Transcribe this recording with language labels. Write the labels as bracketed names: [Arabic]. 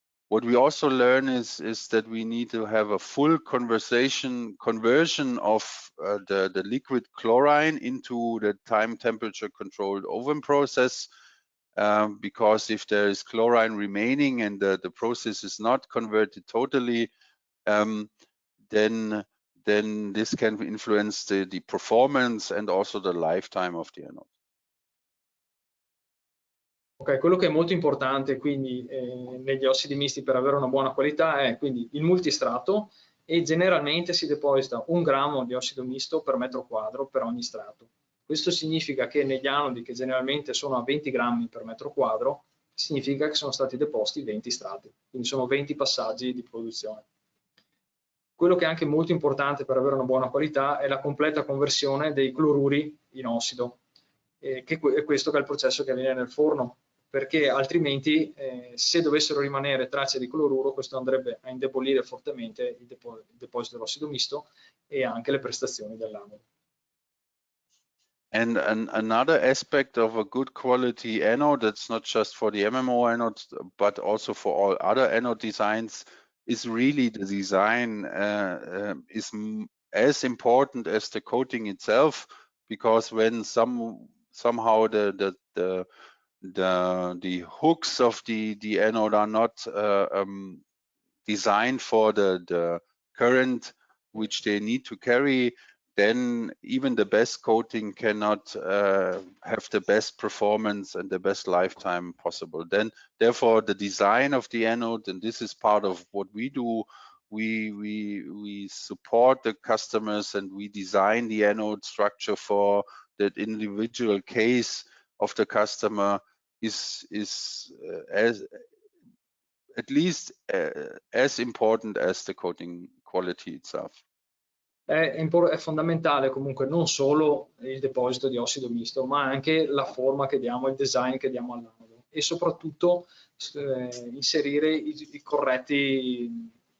[English] What we also learn is that we need to have a full conversion of the liquid chlorine into the time temperature controlled oven process, because if there is chlorine remaining and the process is not converted totally, then this can influence the performance and also the lifetime of the anode. [Italian] Ok, quello che è molto importante quindi negli ossidi misti per avere una buona qualità è quindi il multistrato, e generalmente si deposita 1 grammo di ossido misto per metro quadro per ogni strato. Questo significa che negli anodi, che generalmente sono a 20 grammi per metro quadro, significa che sono stati deposti 20 strati, quindi sono 20 passaggi di produzione. Quello che è anche molto importante per avere una buona qualità è la completa conversione dei cloruri in ossido, che è questo che è il processo che avviene nel forno, perché altrimenti se dovessero rimanere tracce di cloruro, questo andrebbe a indebolire fortemente il deposito dell'ossido misto e anche le prestazioni dell'anodo. [English] And another aspect of a good quality anode, that's not just for the MMO anode, but also for all other anode designs, is really the design is as important as the coating itself, because when somehow the hooks of the anode are not designed for the current which they need to carry, then even the best coating cannot have the best performance and the best lifetime possible. Then therefore the design of the anode, and this is part of what we do, we support the customers and we design the anode structure for that individual case of the customer is as at least as important as the coating quality itself. [Italian] È fondamentale comunque non solo il deposito di ossido misto, ma anche la forma che diamo, il design che diamo all'anodo, e soprattutto inserire i corretti,